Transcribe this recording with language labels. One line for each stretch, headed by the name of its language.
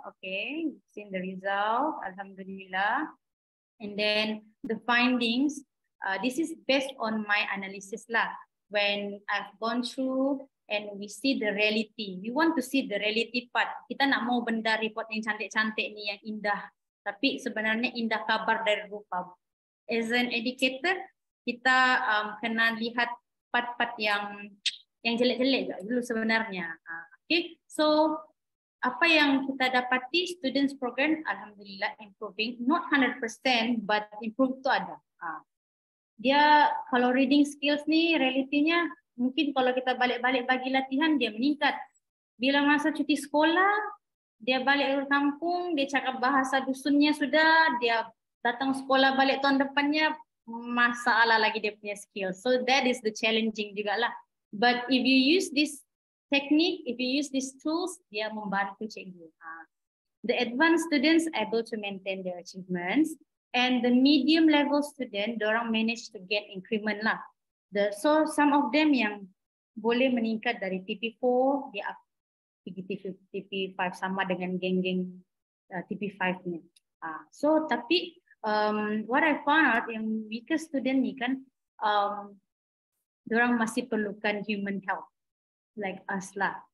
English: Okay, seen the result. Alhamdulillah. And then the findings. This is based on my analysis lah. When I've gone through and we see the reality. We want to see the reality part.
Malay: Kita nak mau benda report yang cantik-cantik ni, yang indah. Tapi sebenarnya indah kabar dari rupa.
English: As an educator,
Malay: kita kena lihat part-part yang jelek-jelek dulu sebenarnya.
English: Okay, so
Malay: apa yang kita dapati
English: students program, alhamdulillah improving, not 100%, but improve tu ada.
Malay: dia kalau
English: reading skills
Malay: nih realitinya mungkin kalau kita balik-balik bagi latihan dia meningkat. Bila masa cuti sekolah, dia balik ke kampung, dia cakap bahasa dusunnya sudah, dia datang sekolah balik tahun depannya, masalah lagi dia punya skill.
English: So that is the challenging juga lah. But if you use this technique, if you use these tools,
Malay: dia membantu cikgu.
English: The advanced students able to maintain their achievements, and the medium level student, dorang manage to get increment lah. So some of them
Malay: yang boleh meningkat dari TP4 dia pergi TP5 sama dengan geng-geng TP5 ni.
English: So tapi what I found out yang weaker student ni kan,
Malay: dorang masih perlukan
English: human help like us lah.